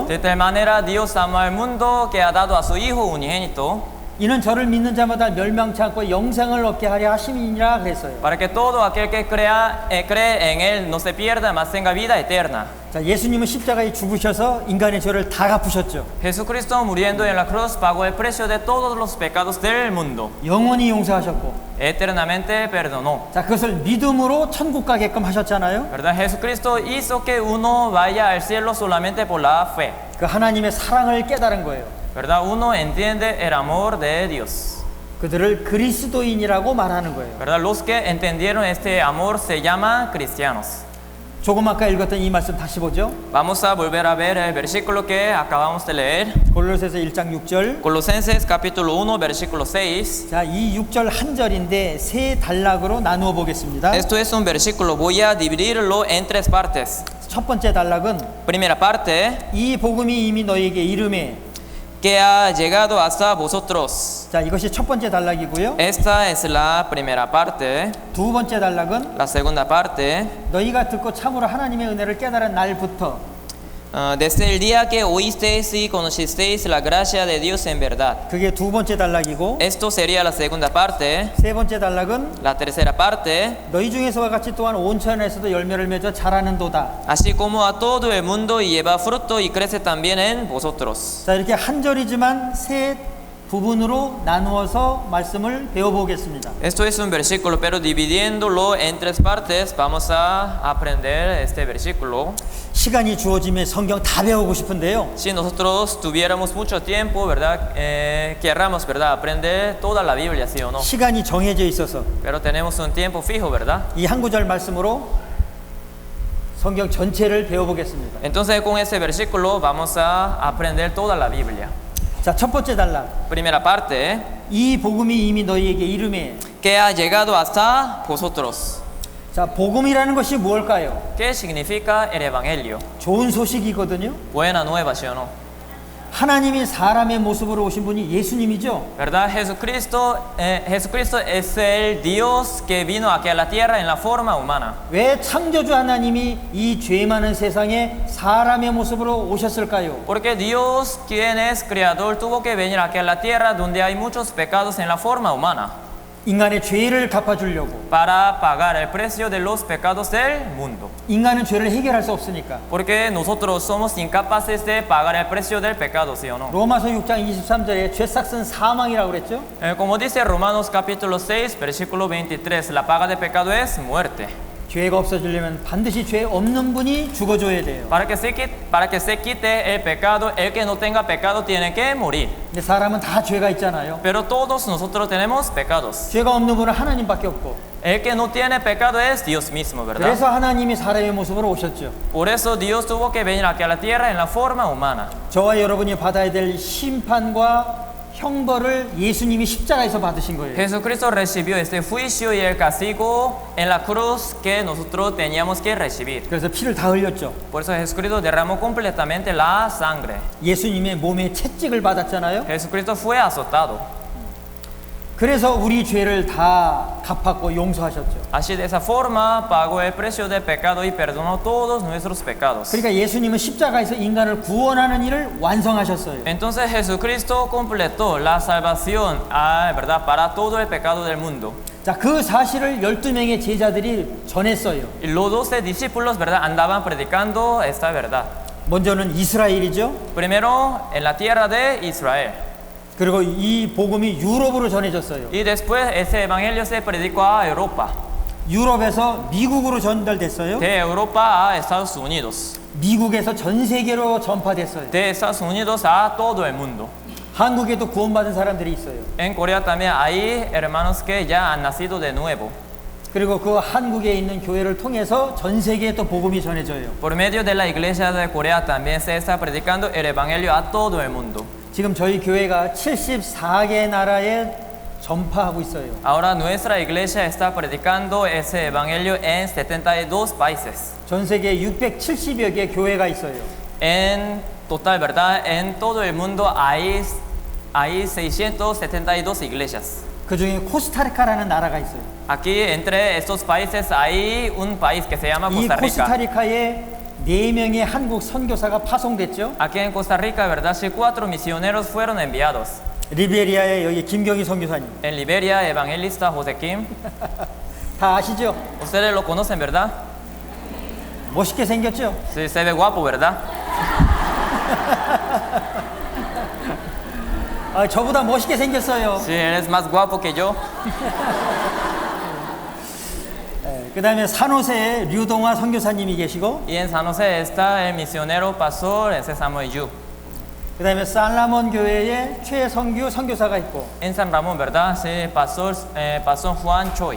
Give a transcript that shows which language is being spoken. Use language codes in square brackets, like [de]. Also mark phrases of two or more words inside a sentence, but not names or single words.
[es] De tal manera Dios amó al mundo que ha dado a su Hijo unigénito [ko] 이는 저를 믿는 자마다 멸망치 않고 영생을 얻게 하려 하심이니라 그랬어요. [es] para que todo aquel que cree en Él no se pierda, mas tenga vida eterna. [ko] 자, 예수님은 십자가에 죽으셔서 인간의 죄를 다 갚으셨죠. [es] Jesucristo muriendo en la cruz pagó el precio de todos los pecados del mundo. [ko] 영원히 용서하셨고, [es] Eternamente perdonó. [ko] 자, 그것을 믿음으로 천국 가게끔 하셨잖아요. [es] ¿Verdad? Jesucristo hizo que uno vaya al cielo solamente por la fe. [ko] 그 하나님의 사랑을 깨달은 거예요. [es] ¿Verdad? Uno entiende el amor de Dios. [ko] 그들을 그리스도인이라고 말하는 거예요. [es] ¿Verdad? Los que entendieron este amor se llaman cristianos. [ko] 조금 아까 읽었던 이 말씀 다시 보죠. [es] Vamos a volver a ver el versículo que acabamos de leer. [ko] 골로새서 1장 6절. [es] Colosenses capítulo 1, versículo 6. [ko] 자, 이 6절 한 절인데 세 단락으로 나누어 보겠습니다. [es] Esto es un versículo, voy a dividirlo en tres partes. [ko] 첫 번째 단락은 [es] Primera parte, [ko] 이 복음이 이미 너희에게 이름에. [es] que ha llegado hasta vosotros. [ko] 자, 이것이 첫 번째 단락이고요. [es] Esta es la primera parte. [ko] 두 번째 단락은 [es] La segunda parte, [ko] 너희가 듣고 참으로 하나님의 은혜를 깨달은 날부터 [es] desde el día que oísteis y conocisteis la gracia de Dios en verdad. [ko] 그게 두 번째 단락이고, [es] Esto sería la segunda parte. [ko] 세 번째 단락은 [es] La tercera parte, [ko] 너희 중에서와 같이 또한 온천에서도 열매를 맺어 자라는도다. [es] así como a todo el mundo y lleva fruto y crece también en vosotros. [ko] 자, 이렇게 한 절이지만 세 부분으로 나누어서 말씀을 배워보겠습니다. [es] Esto es un versículo, pero dividiéndolo en tres partes, vamos a aprender este versículo. [ko] 시간이 주어지면 성경 다 배우고 싶은데요. [es] Si nosotros tuviéramos mucho tiempo, ¿verdad? Querramos, ¿verdad? Aprender toda la Biblia, ¿sí o no? [ko] 시간이 정해져 있어서 [es] Pero tenemos un tiempo fijo, ¿verdad? [ko] 이 한 구절 말씀으로 성경 전체를 배워보겠습니다. [es] Entonces con ese versículo vamos a aprender toda la Biblia. [ko] 자, 첫 번째 단락. [es] Primera parte, [ko] 이 복음이 이미 너희에게 이름에. [es] que ha llegado hasta vosotros. [ko] 자, 복음이라는 것이 무엇일까요? [es] ¿Qué significa el Evangelio? [ko] 좋은 소식이거든요. [es] Buena nueva, ¿sí o no? [ko] 하나님이 사람의 모습으로 오신 분이 예수님이죠. [es] ¿Verdad? Jesucristo es el Dios que vino aquí a la tierra en la forma humana. [ko] 왜 창조주 하나님이 이 죄 많은 세상에 사람의 모습으로 오셨을까요? [es] Porque Dios, quien es creador, tuvo que venir aquí a la tierra donde hay muchos pecados en la forma humana [ko] 인간의 죄를 갚아주려고. [es] para pagar el precio de los pecados del mundo. [ko] 인간은 죄를 해결할 수 없으니까. [es] Porque nosotros somos incapaces de pagar el precio del pecado, ¿sí o no? [ko] 로마서 6장 23절에 죄 삭은 사망이라고 그랬죠? [es] Como dice Romanos capítulo 6, versículo 23, la paga de pecado es muerte. [ko] 죄가 없어지려면 반드시 죄 없는 분이 죽어줘야 돼요. [es] Para que se quite el pecado, el que no tenga pecado tiene que morir. [ko] 근데 사람은 다 죄가 있잖아요. [es] Pero todos nosotros tenemos pecados. [ko] 죄가 없는 분은 하나님밖에 없고. [es] El que no tiene pecado es Dios mismo, ¿verdad? [ko] 그래서 하나님이 사람의 모습으로 오셨죠. [es] Por eso Dios tuvo que venir aquí a la tierra en la forma humana. [ko] 저와 여러분이 받아야 될 심판과 형벌을 예수님이 십자가에서 받으신 거예요. [es] Jesucristo recibió este juicio y el castigo en la cruz que nosotros teníamos que recibir. [ko] 그래서 피를 다 흘렸죠. [es] Por eso Jesucristo derramó completamente la sangre. [ko] 예수님의 몸에 채찍을 받았잖아요. [es] Jesucristo fue azotado. [ko] 그래서 우리 죄를 다 갚았고 용서하셨죠. [es] Así de esa forma pagó el precio del pecado y perdonó todos nuestros pecados. [ko] 그러니까 예수님은 십자가에서 인간을 구원하는 일을 완성하셨어요. [es] Entonces Jesucristo completó la salvación, ¿verdad? Para todo el pecado del mundo. [ko] 자, 그 사실을 12명의 제자들이 전했어요. [es] Y los 12 discípulos, ¿verdad? Andaban predicando esta verdad. [ko] 먼저는 이스라엘이죠. [es] Primero en la tierra de Israel. [ko] 그리고 이 복음이 유럽으로 전해졌어요. [es] Y después ese evangelio se predicó a Europa. [ko] 유럽에서 미국으로 전달됐어요. [es] De Europa a Estados Unidos. [ko] 미국에서 전 세계로 전파됐어요. [es] De Estados Unidos a todo el mundo. [ko] 한국에도 구원받은 사람들이 있어요. [es] En Corea también hay hermanos que ya han nacido de nuevo. [ko] 그리고 그 한국에 있는 교회를 통해서 전 세계에 또 복음이 전해져요. [es] Por medio de la iglesia de Corea también se está predicando el evangelio a todo el mundo. [ko] 지금 저희 교회가 74개 나라에 전파하고 있어요. [es] Ahora nuestra iglesia está predicando ese evangelio en 72 países. [ko] 전 세계 670여 개 교회가 있어요. [es] En total, ¿verdad? En todo el mundo hay 672 iglesias. [ko] 그 중에 코스타리카라는 나라가 있어요. [es] Aquí entre estos países hay un país que se llama [ko] 이 [es] Costa Rica. [ko] 코스타리카에 4명의 한국 선교사가 파송됐죠. [es] Aquí en Costa Rica, ¿verdad? Sí, 4 misioneros fueron enviados. [ko] 리베리아에 여기 김경희 선교사님. [es] En Liberia, evangelista José Kim. [ko] 다 아시죠? [es] Ustedes lo conocen, ¿verdad? [ko] 멋있게 생겼죠? [es] Sí, se ve guapo, ¿verdad? [ko] 아, 저보다 멋있게 생겼어요. [es] Sí, él es más guapo que yo. [ko] 그 다음에 산호세에 류동화 선교사님이 계시고, [es] Y en San José está el misionero pastor ese Samuel Yu. [ko] 그 다음에 살라몬 교회에 최성규 선교사가 있고, [es] En San Ramón, ¿verdad? Sí, pastor Juan Choi.